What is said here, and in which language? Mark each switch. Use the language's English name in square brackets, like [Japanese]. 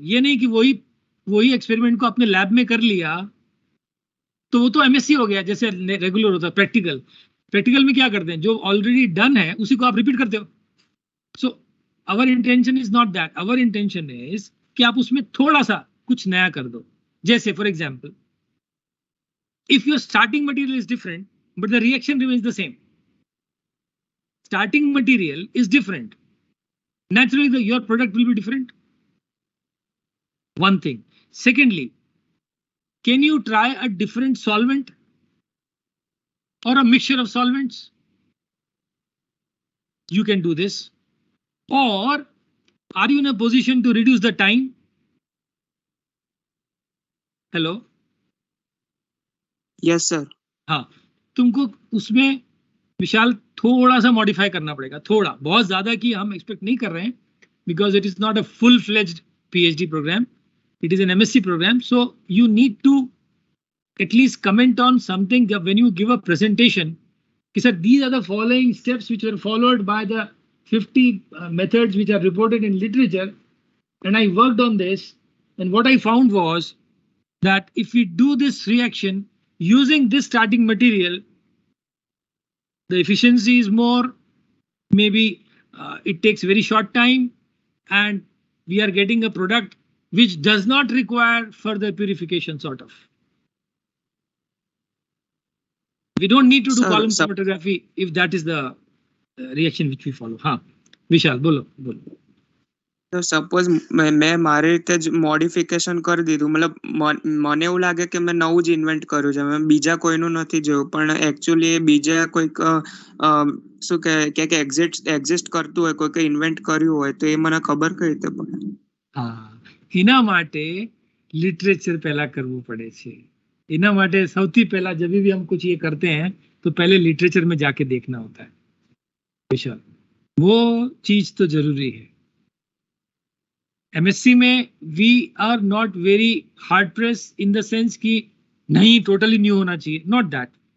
[Hindi] ये नहीं कि वही वही एक्सपेरिमेंट को अपने लैब में कर लिया तो वो तो एमएससी हो गया, जैसे रेगुलर होता है। प्रैक्टिकल प्रैक्टिकल में क्या करते हैं, जो ऑलरेडी डन है उसी को आप रिपीट करते हो। [English] so our intention is not that, our intention is [Hindi] कि आप उसमें थोड़ा सा कुछ नया कर दो। [English] जैसे for example, if your starting material is different but the reaction remains the same, starting material is different, naturally your product will be different. One thing. Secondly, can you try a different solvent or a mixture of solvents? You can do this. Or are you in a position to reduce the time? Hello? Yes sir. [Hindi] हाँ, तुमको उसमें विशाल थोड़ा सा modify करना पड़ेगा, थोड़ा, बहुत ज्यादा की हम एक्सपेक्ट नहीं कर रहे हैं, [English] because it is not a full-fledged PhD program, it is an MSc program. So you need to at least comment on something when you give a presentation. Sir, these are the following steps which were followed by the 50 methods which are reported in literature, and I worked on this, and what I found was that if we do this reaction using this starting material, the efficiency is more, maybe it takes very short time, and we are getting a product which does not require further purification, sort of. We don't need to do column chromatography if that is the reaction which we follow. [Hindi] हाँ विशाल बोलो बोलो। [Gujarati] તો suppose મેં મારી રીતે જ modification કરી દીધું, મતલબ મને એવું લાગે કે મેં નવું જ ઇન્વેન્ટ કર્યું છે, મેં બીજા કોઈનું નથી જોયું, પણ એકચ્યુઅલી એ બીજા કોઈક શું કે એક્ઝિસ્ટ કરતું હોય, કોઈક ઇન્વેન્ટ કર્યું હોય, તો એ મને ખબર કઈ રીતે પડે? હા, એના માટે લિટરેચર પહેલા કરવું પડે છે। એના માટે સૌથી પહેલા [Hindi] जब भी हम कुछ ये करते हैं तो पहले लिटरेचर में जाके देखना होता है विशाल, वो चीज तो जरूरी है। [English] MSc में we are not very hard press in the sense [Hindi] कि नहीं टोटली न्यू होना चाहिए, [English] Not that.